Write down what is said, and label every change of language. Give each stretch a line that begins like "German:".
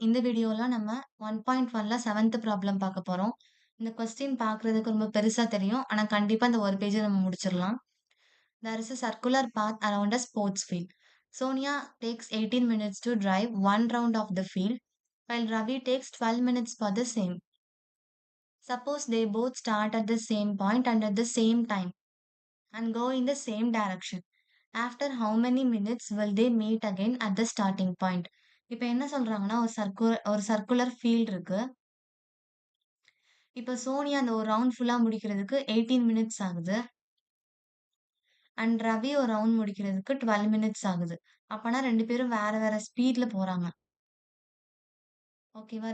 Tamil: இந்த வீடியோல நம்ம 1.1ல 7த் ப்ராப்ளம் பார்க்க போறோம். இந்த கொஸ்டின் பார்க்குறதுக்கு ரொம்ப பெருசா தெரியும். ஆனா கண்டிப்பா இந்த ஒரு பேஜ நம்ம முடிச்சிடலாம்.
English: There is a circular path around a sports field. Sonia takes 18 minutes to drive one round of the field, while Ravi takes 12 minutes for the same. Suppose they both start at the same point and at the same time and go in the same direction. After how many minutes will they meet again at the starting point?
Tamil: இப்ப என்ன சொல்றாங்கன்னா, ஒரு circular field இருக்கு. இப்ப சோனியா அந்த ஒரு round ஃபுல்லா முடிக்கிறதுக்கு 18 மினிட்ஸ் ஆகுது. அண்ட் ரவி ஒரு ரவுண்ட் முடிக்கிறதுக்கு 12 மினிட்ஸ் ஆகுது. அப்பனா 2 பேரும் வேற வேற ஸ்பீட்ல போறாங்க. ஓகேவா?